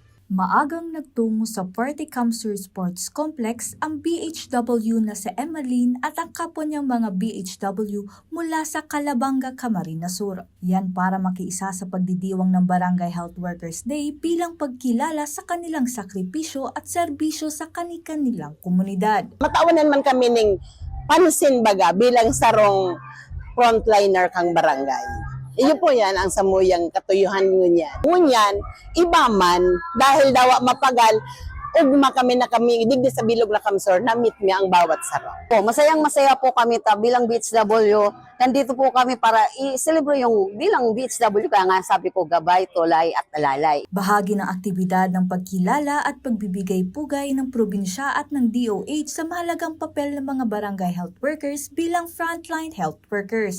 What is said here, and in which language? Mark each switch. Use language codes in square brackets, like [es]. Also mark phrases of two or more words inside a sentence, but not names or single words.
[tl] Maagang nagtungo sa Forte Camsur Sports Complex ang BHW na si Emmeline at ang kapwa niyang mga BHW mula sa Calabanga, Camarines Sur. Yan para makiisa sa pagdidiwang ng Barangay Health Workers Day bilang pagkilala sa kanilang sakripisyo at serbisyo sa kani-kanilang komunidad. [bik] Matawanan man kami ning pansin baga bilang sarong frontliner kang barangay. Iyo po yan ang samuyang katuyuhan ngunyan. Ngunyan, iba man, dahil dawa mapagal, ugma kami na kami, digdi sa Bilog na Camsur, na-meet nga ang bawat sarong. [tl] Masayang masaya po kami bilang BHW. Nandito po kami para i-celebrate yung bilang BHW, kaya nga sabi ko gabay, tulay at alalay. Bahagi ng aktibidad ng pagkilala at pagbibigay pugay ng probinsya at ng DOH sa mahalagang papel ng mga [en] barangay health workers [tl] bilang [en] frontline health workers.